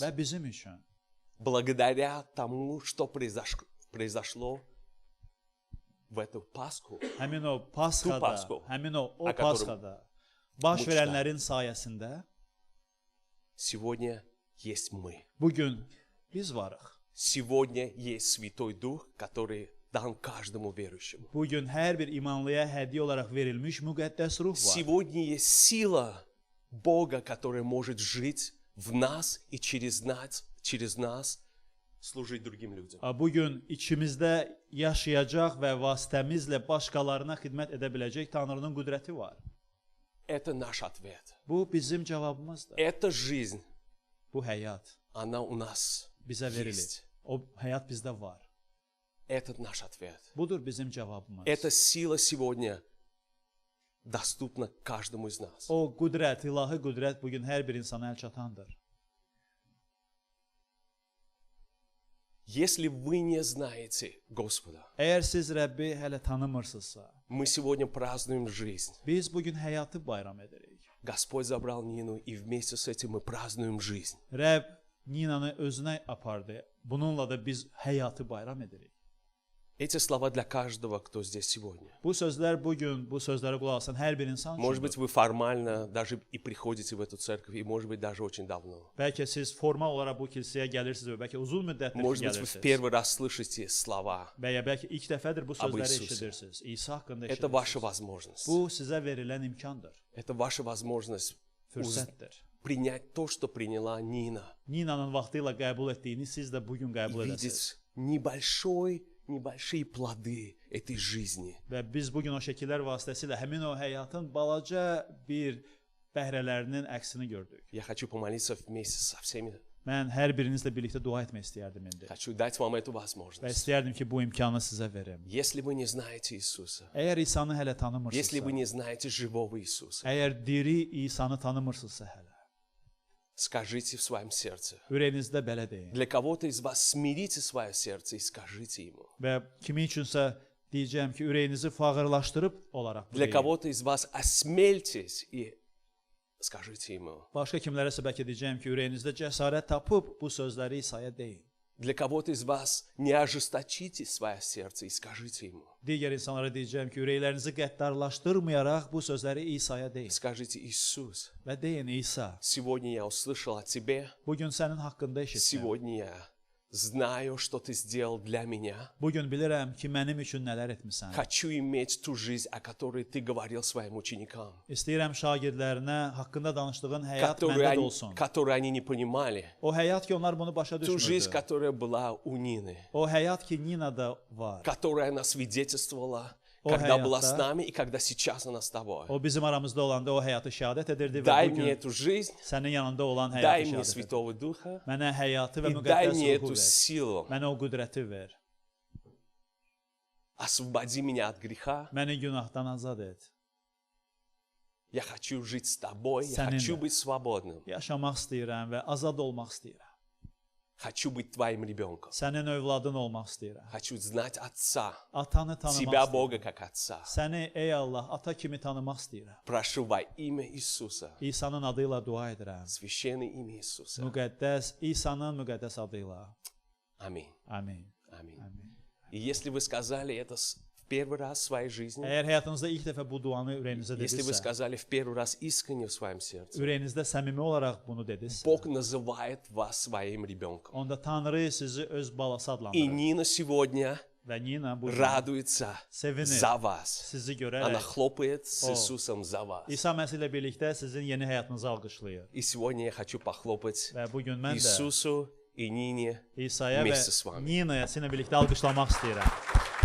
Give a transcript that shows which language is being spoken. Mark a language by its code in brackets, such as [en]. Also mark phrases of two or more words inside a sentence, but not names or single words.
[az] və bizim üçün. [ru] Благодаря тому, что произошло в эту Пасху, [az] Həmin o Pasxada, Pasxu, həmin o a Pasxada baş Muçta. verənlərin sayəsində [ru] сегодня есть мы. [az] bu gün biz varıq. [ru] Сегодня есть Святой Дух, который дан каждому верующему. [az] Bu gün hər bir imanlıya hədiyyə olaraq verilmiş müqəddəs ruh var. [ru] Сегодня есть сила Бога, которая может жить в нас и через нас служить другим людям. [az] Bu gün içimizdə yaşayacaq və vasitəmizlə başqalarına xidmət edə biləcək Tanrının qüdrəti var. [ru] Это наш ответ. [az] Bu bizim cavabımızdır. [ru] Эта жизнь, [az] Bu həyat [ru] она у нас [az] bizə verilir. [ru] есть. [az] O həyat bizdə var. [ru] Это наш ответ. [az] Budur bizim cavabımız. [ru] Эта сила сегодня доступна каждому из нас. [az] O qüdrət, ilahi qüdrət bu gün hər bir insana əl çatandır. [ru] Если вы не знаете Господа, [az] Əgər siz Rəbbi hələ tanımırsınızsa, [ru] мы сегодня празднуем жизнь. [az] biz bu gün həyatı bayram edirik. [ru] Господь забрал Нину, и вместе с этим мы празднуем жизнь. [az] Rəbb Ninanı özünə apardı. Bununla da biz həyatı bayram edirik. [ru] Эти слова для каждого, кто здесь сегодня. [az] Bu sözlər bu gün, bu sözlərə qulaq asan hər bir insan [ru] Может быть, [az] üçündür. [ru] вы формально даже и приходите в эту церковь, и может быть, даже очень давно. [az] Bəlkə siz formal olaraq bu kilsəyə gəlirsiniz və bəlkə uzun müddətdir [ru] Может быть, вы в [az] gəlirsiniz. [ru] первый раз слышите слова. [az] Və ya bəlkə ilk dəfədir bu sözləri Isusi. eşidirsiniz. İsa haqqında [ru] Это ваша [az] eşidirsiniz. [ru] возможность. [az] Bu sizə verilən imkandır, [ru] Это ваша возможность [az] fürsətdir. [ru] принять то, что приняла Нина. [az] Ninanın vaxtı ilə qəbul etdiyini siz də bu gün [ru] И [az] qəbul edəsiniz. [ru] видеть небольшие плоды этой жизни. [az] Və biz bu gün o şəkillər vasitəsilə həmin o həyatın balaca bir bəhrələrinin əksini gördük. [ru] Я хочу помолиться вместе со всеми. [az] Mən hər birinizlə birlikdə dua etmək istəyərdim indi. [ru] Хочу dать вам эту [az] Və [ru] возможность. [az] istəyərdim ki, bu imkanı sizə verim. [ru] Если вы не знаете Иисуса, [az] Əgər İsanı hələ [ru] если вы [az] tanımırsınızsa, [ru] не знаете живого Иисуса, [az] əgər diri İsanı tanımırsınızsa hələ, [ru] скажите в своем сердце. [az] ürəyinizdə belə deyin. [ru] Для kого-то из вас смирите свое сердце и скажите ему. [az] Və kimi üçünsə deyəcəm ki, ürəyinizi fağırlaşdırıb olaraq bu [ru] Для [az] deyin. [ru] кого-то из вас осмельтесь и скажите ему. [az] Başqa kimlərəsə bəlkə deyəcəm ki, ürəyinizdə cəsarət tapıb bu sözləri İsa'ya deyin. [ru] Для кого-то из вас не ожесточите свое сердце и скажите ему. [az] Digər insanlara deyəcəm ki, ürəklərinizi qəddarlaşdırmayaraq bu sözləri İsa'ya deyin. [ru] Скажите: Иисус, [az] Və deyin, İsa, [ru] сегодня я услышал о Тебе, [az] bu gün sənin haqqında eşitdim. [ru] сегодня я знаю, что Ты сделал для меня. [az] Bu gün bilirəm ki, mənim üçün nələr etmisən. [ru] Хочу иметь ту жизнь, о которой Ты говорил своим ученикам, [az] İstəyirəm şagirdlərinə haqqında danışdığın həyat məndə də olsun. [ru] которую они не понимали. [az] O həyat ki, onlar bunu başa [ru] Ту жизнь, [az] düşmürdü. [ru] которая была у Нины, [az] O həyat ki, Ninada var. [ru] которая она свидетельствовала, [az] О [ru] когда была с [az] хаята. [ru] нами и когда сейчас она с Тобой. [az] O bizim aramızda olanda o həyatı şəhadət edirdi və [ru] Дай [az] bu [ru] мне [az] gün [ru] эту жизнь, [az] sənin yanında olan [ru] дай [az] həyatı [ru] мне [az] şəhadət edir. [ru] Святого Духа, [az] Mənə həyatı və [ru] и дай [az] müqəddəs [ru] мне [az] ruhu [ru] эту [az] ver. [ru] силу. [az] Mənə o qüdrəti ver. [ru] Освободи меня от греха, [az] Məni günahdan azad et. [ru] Я хочу жить с тобой, я [az] Seninle. [ru] хочу быть свободным. [az] Yaşamaq istəyirəm və azad olmaq istəyirəm. [ru] Хочу быть твоим ребенком. [az] Sənin övladın olmaq istəyirəm. [ru] Хочу знать Отца, [az] Atanı tanımaq [ru] Тебя, [az] istəyirəm. [ru] Бога, как Отца. [az] Səni ey Allah, ata kimi tanımaq istəyirəm. [ru] Прошу во имя Иисуса, [az] İsa'nın adı ilə dua edirəm. [ru] священное имя Иисуса. [az] Müqəddəs İsa'nın müqəddəs adı ilə. [ru] Аминь. [az] Amin. [ru] Аминь. [az] Amin. [ru] И если вы сказали это в первый раз в своей жизни, [az] Əgər həyatınızda ilk dəfə bu duanı ürəyinizə [ru] если вы [az] dedinizsə, [ru] сказали в первый раз искренне в своем сердце, [az] ürəyinizdə səmimi olaraq bunu dedinizsə, [ru] Бог называет вас своим rебенком. [az] onda Tanrı sizi öz balası [ru] И [az] adlandırır. [ru] Нина сегодня [az] Və Nina bu gün [ru] радуется [az] sevinir [ru] за вас. [az] sizi [ru] Она [az] görərək. [ru] хлопает с Иисусом за вас. [az] İsa Məsih ilə birlikdə sizin yeni həyatınızı alqışlayır. [ru] И сегодня я хочу похлопать [az] Və bu gün mən də [ru] Иисусу и Нине [az] İsa'ya və [ru] вместе с вами. [az] Nina'ya sizinlə birlikdə alqışlamaq istəyirəm.